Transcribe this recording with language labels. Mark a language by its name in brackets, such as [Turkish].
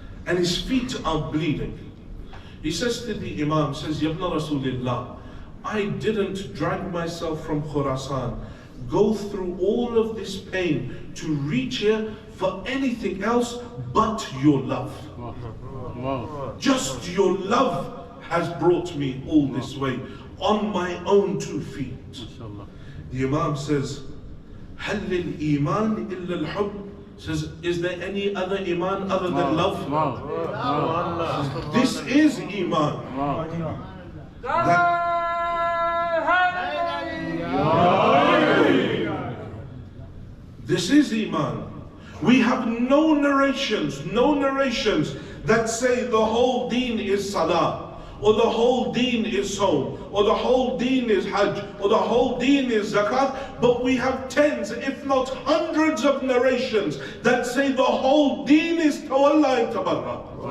[English] and his feet are bleeding. He says to the Imam, says, Ya ibn Rasulillah, I didn't drag myself from Khurasan, go through all of this pain to reach here for anything else but your love. Just your love has brought me all this way on my own 2 feet. The Imam says, [Arabic] هل للإيمان إلا الحب? [English] Says, is there any other iman other than love? This is iman. This is iman. We have no narrations that say the whole deen is salah, or the whole deen is sawm, or the whole deen is hajj, or the whole deen is zakat, but we have tens, if not hundreds of narrations that say the whole deen is tawalla and tabarra.